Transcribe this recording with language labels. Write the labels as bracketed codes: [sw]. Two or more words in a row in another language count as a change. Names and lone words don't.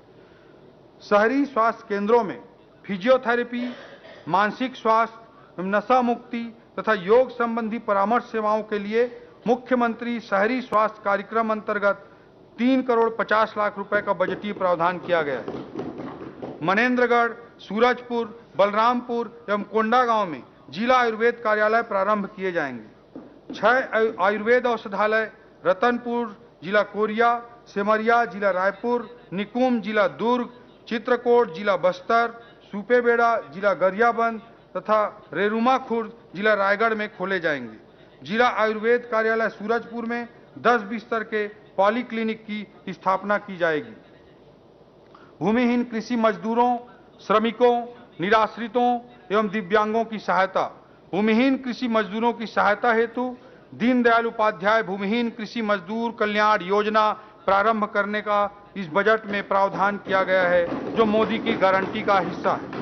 [hi] शहरी स्वास्थ्य केंद्रों में फिजियोथेरेपी, मानसिक स्वास्थ्य, नशा मुक्ति तथा योग संबंधी परामर्श सेवाओं के लिए मुख्यमंत्री शहरी स्वास्थ्य कार्यक्रम अंतर्गत 3 करोड़ 50 लाख रुपए का बजटीय प्रावधान किया गया है। मनेन्द्रगढ़, सूरजपुर, बलरामपुर एवं कोंडागांव में जिला आयुर्वेद कार्यालय प्रारंभ किए जाएंगे। 6 आयुर्वेद औषधालय रतनपुर, जिला कोरिया, सेमरिया, जिला रायपुर, निकुम, जिला दुर्ग, चित्रकूट, जिला बस्तर, सुपेबेड़ा, जिला गरियाबंद तथा रेरुमा खुर्द, जिला रायगढ़ में खोले जाएंगे। जिला आयुर्वेद कार्यालय सूरजपुर में 10 बिस्तर के पॉलीक्लिनिक की स्थापना की जाएगी। भूमिहीन कृषि मजदूरों, श्रमिकों, निराश्रितों एवं दिव्यांगों की सहायता। भूमिहीन कृषि मजदूरों की सहायता हेतु दीनदयाल उपाध्याय भूमिहीन कृषि मजदूर कल्याण योजना प्रारंभ करने का इस बजट में प्रावधान किया गया है, जो मोदी की गारंटी का हिस्सा है।